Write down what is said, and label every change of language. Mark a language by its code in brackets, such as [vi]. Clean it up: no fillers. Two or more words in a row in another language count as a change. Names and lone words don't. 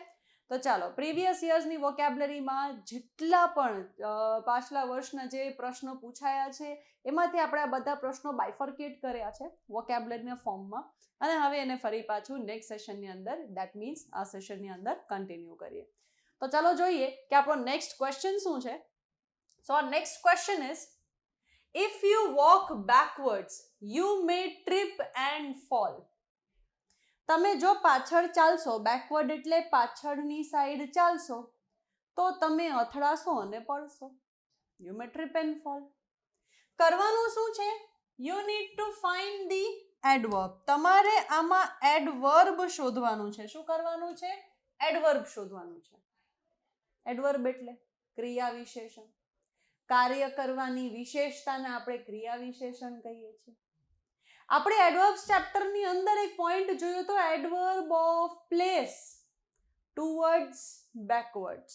[gu] તો ચાલો [en] previous yearsની [gu] વોકેબ્લરીમાં જેટલા પણ પાછલા વર્ષના જે પ્રશ્નો પૂછાયા છે એમાંથી આપણે આ બધા પ્રશ્નો બાયફર્કેટ કર્યા છે [en] vocabularyના formમાં, [gu] અને હવે એને ફરી પાછું [en] next sessionની [gu] અંદર, [en] that means [gu] આ સેશનની અંદર કન્ટિન્યુ કરીએ. તો ચાલો જોઈએ કે આપણો [en] next question [gu] શું છે. [en] સો our next question is, if you walk backwards you may trip and fall. [gu] તમે જો પાછળ ચાલશો, બેકવર્ડ એટલે પાછળની સાઈડ ચાલશો, તો તમે અથડાશો અને પડશો. [en] You may trip and fall. [gu] કરવાનું શું છે? [en] You need to find the adverb. [gu] તમારે આમાં એડવર્બ શોધવાનું છે. શું કરવાનું છે? એડવર્બ શોધવાનું છે. એડવર્બ એટલે ક્રિયા વિશેષણ. કાર્ય કરવાની વિશેષતાને આપણે ક્રિયા વિશેષણ કહીએ છીએ. આપણે [en] adverbs chapterની [gu] અંદર એક પોઈન્ટ જોયો તો, [en] adverb of place, towards, backwards.